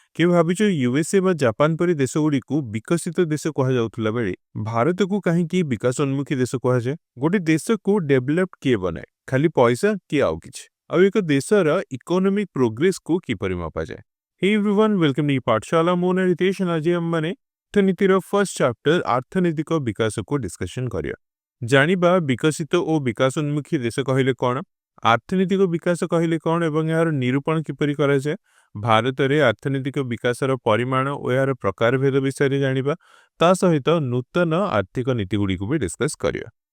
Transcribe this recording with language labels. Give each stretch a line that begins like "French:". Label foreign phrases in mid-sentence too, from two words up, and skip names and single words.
Odia: के भाविଛ यूएसए ବା जापान परी देशଗୁଡ଼ିକୁ ବିକଶିତ ଦେଶ କୁହାଯାଉଥିଲା ବେଳେ ଭାରତକୁ କାହିଁକି ବିକାଶୋନ୍ମୁଖୀ ଦେଶ କୁହାଯାଏ? ଗୋଟେ ଦେଶକୁ ଡେଭଲପ୍ଡ କିଏ ବନାଏ? ଖାଲି ପଇସା କି ଆଉ କିଛି? ଆଉ ଏକ ଦେଶର
English: economic progress
Odia: କିପରି ମପାଯାଏ?
English: Hey everyone, welcome to
Odia: ପାଠଶାଳା ମୋ ନାଁ ରିତେଶ ଆଜି ଆମମାନେ ଅର୍ଥନୀତିର
English: first chapter
Odia: ଆର୍ଥନୈତିକ ବିକାଶକୁ ଡିସ୍କସନ କରିବା। ଜାଣିବା ବିକଶିତ ଓ ବିକାଶୋନ୍ମୁଖୀ ଦେଶ କହିଲେ କ'ଣ, ଆର୍ଥନୈତିକ ବିକାଶ କହିଲେ କ'ଣ ଏବଂ ଏହାର ନିରୂପଣ କିପରି କରାଯାଏ। ଭାରତରେ ଆର୍ଥନୈତିକ ବିକାଶର ପରିମାଣ ଓ ଏହାର ପ୍ରକାରଭେଦ ବିଷୟରେ ଜାଣିବା, ତା ସହିତ ନୂତନ ଆର୍ଥିକ ନୀତିଗୁଡ଼ିକୁ ବି ଡିସ୍କସ୍ କରିବା।